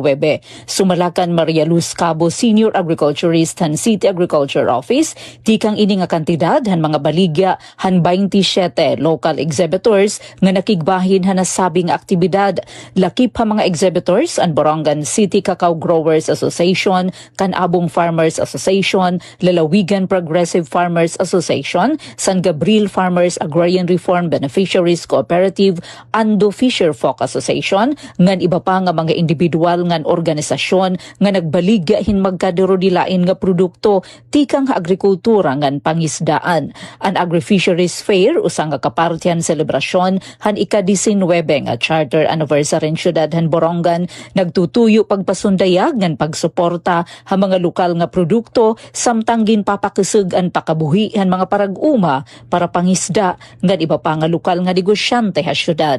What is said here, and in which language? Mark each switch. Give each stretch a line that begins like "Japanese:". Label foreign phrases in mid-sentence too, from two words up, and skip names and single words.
Waray: Sumalakan Maria Luz Cabo Senior Agriculturist han City Agriculture Office tikang ini nga kantidad han mga baligya han 27 local exhibitors nga nakigbahin han nasabing aktibidad. Lakip ha mga exhibitors ang Borongan City Cacao Growers Association, Canabong Farmers Association, Lalawigan Progressive Farmers Association, San Gabriel Farmers Agrarian Reform Beneficiaries Cooperative, Ando Fisher Folk Association, ngan iba pa nga mga individual ngan organisasyon nga nagbaligya hin magkadiro-dilain nga produkto tikang agrikultura ngan pangisdaan. Ang Agri-Fisheries Fair usang nga kapartihan selebrasyon han ika-19 nga
English: charter anniversary
Waray: in Ciudad han Borongan nagtutuyo pagpasundayag ngan pagsuporta ha mga lokal nga produkto samtang ginpapakisig ang pakabuhi han mga parag-uma para pangisda ngan iba pa nga lokal nga negosyante ha syudad.